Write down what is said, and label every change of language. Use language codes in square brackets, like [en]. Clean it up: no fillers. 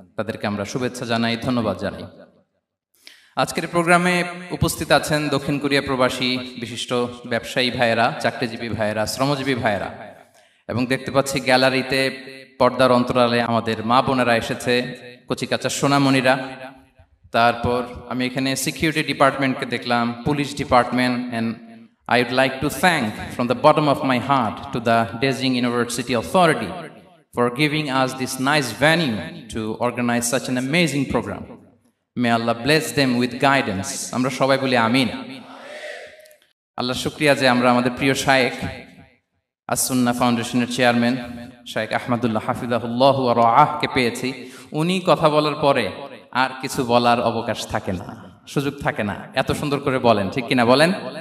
[bn] তাদেরকে আমরা শুভেচ্ছা জানাই, ধন্যবাদ জানাই। আজকের প্রোগ্রামে উপস্থিত আছেন দক্ষিণ কোরিয়া প্রবাসী বিশিষ্ট ব্যবসায়ী ভাইয়েরা, চাকরিজীবী ভাইয়েরা, শ্রমজীবী ভাইয়েরা, এবং দেখতে পাচ্ছি গ্যালারিতে পর্দার অন্তরালে আমাদের মা বোনেরা এসেছে, কচিকাচা সোনামণিরা। তারপর আমি এখানে সিকিউরিটি ডিপার্টমেন্টকে দেখলাম, police department, [en] And I would like to thank from the bottom of my heart to the Dezhing University Authority for giving us this nice venue to organize such an amazing program. May Allah bless them with guidance. [bn] Amra shobai boli amin. Allah shukriya je amra amader priyo shaykh as-Sunnah Foundationের chairman শাইখ আহমদুল্লাহ হাফিজাহুল্লাহ ওয়া রাআহ কে পেয়েছি। উনি কথা বলার পরে আর কিছু বলার অবকাশ থাকে না, সুযোগ থাকে না, এত সুন্দর করে বলেন, ঠিক কিনা বলেন?